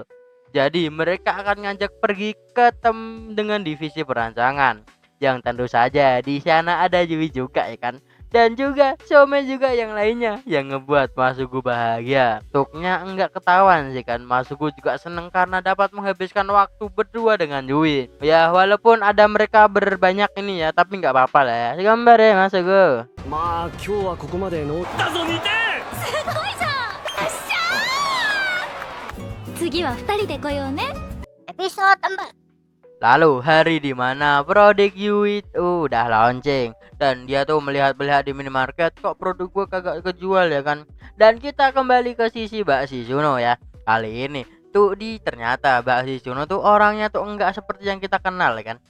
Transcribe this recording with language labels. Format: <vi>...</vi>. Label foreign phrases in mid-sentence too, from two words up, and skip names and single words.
<id>Jadi mereka akan ngajak pergi ke dengan divisi perancangan, yang tentu saja di sana ada Yui juga ya kan, dan juga Some juga yang lainnya, yang ngebuat Masugu bahagia. Tuknya enggak ketahuan sih kan, Masugu juga seneng karena dapat menghabiskan waktu berdua dengan Yui. Ya walaupun ada mereka berbanyak ini ya, tapi nggak apa-apa lah ya. Gambar ya Masugu.</id> <ja>まあ今日はここまでのだぞ見て次は二人で来ようね。</ja> <id>Episode 4. Lalu hari dimana produk Yui itu udah launching, dan dia tuh melihat-lihat di minimarket, kok produk gue kagak kejual ya kan. Dan kita kembali ke sisi Mbak Shizuno ya. Kali ini tuh ternyata Mbak Shizuno tuh orangnya tuh enggak seperti yang kita kenal ya kan.</id>